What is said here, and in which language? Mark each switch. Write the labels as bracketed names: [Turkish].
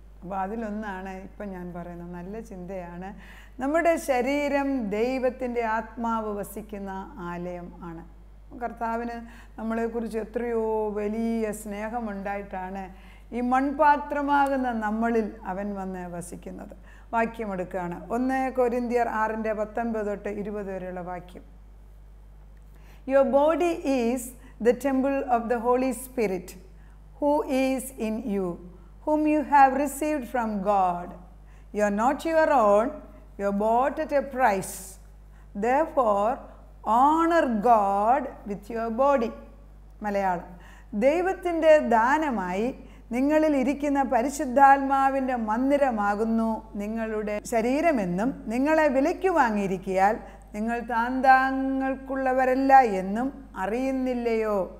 [Malayalam] അപ്പോൾ അതിലൊന്നാണ് ഇപ്പം ഞാൻ പറയുന്നത്, നല്ല ചിന്തയാണ്. നമ്മുടെ ശരീരം ദൈവത്തിൻ്റെ ആത്മാവ് വസിക്കുന്ന ആലയം ആണ്. കർത്താവിന് നമ്മളെക്കുറിച്ച് എത്രയോ വലിയ സ്നേഹമുണ്ടായിട്ടാണ് ഈ മൺപാത്രമാകുന്ന നമ്മളിൽ അവൻ വന്ന് വസിക്കുന്നത്. വാക്യമെടുക്കുകയാണ്, 1 കൊരിന്ത്യർ 6:19-20 വരെയുള്ള വാക്യം. [English] Your body is the temple of the Holy Spirit, who is in you, whom you have received from God. You are not your own, you are bought at a price. Therefore, honor God with your body. [Malayalam] Malayalam, ദൈവത്തിൻ്റെ ദാനമായി നിങ്ങളിൽ ഇരിക്കുന്ന പരിശുദ്ധാത്മാവിൻ്റെ മന്ദിരമാകുന്നു നിങ്ങളുടെ ശരീരമെന്നും നിങ്ങളെ വിലയ്ക്ക് വാങ്ങിയിരിക്കിയാൽ നിങ്ങൾ താന്താങ്ങൾക്കുള്ളവരല്ല എന്നും അറിയുന്നില്ലയോ?